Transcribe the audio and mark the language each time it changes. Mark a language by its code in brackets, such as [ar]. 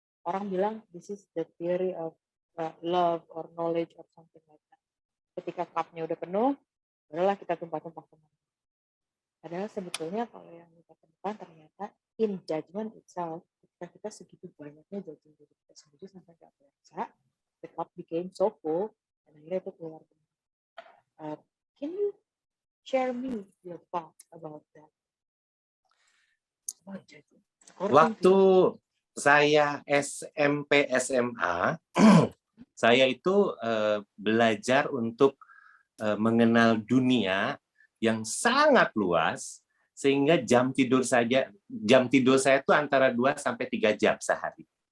[id] Orang bilang [en] this is the theory of love or knowledge or something like that. [id] Ketika cup-nya udah penuh, barulah kita tumpah-tumpah kemana. Padahal sebetulnya kalau yang kita temukan ternyata [en] in judgment itself, [id] ketika kita segitu banyaknya judging diri kita sendiri sampai nggak berasa, [en] the cup became so full, [id] dan akhirnya itu keluar. [en] Can you share me your thoughts about that? [id] Waktu saya SMP SMA, saya itu belajar untuk mengenal dunia yang sangat luas, sehingga jam tidur saya itu antara 2 sampai 3 jam sehari.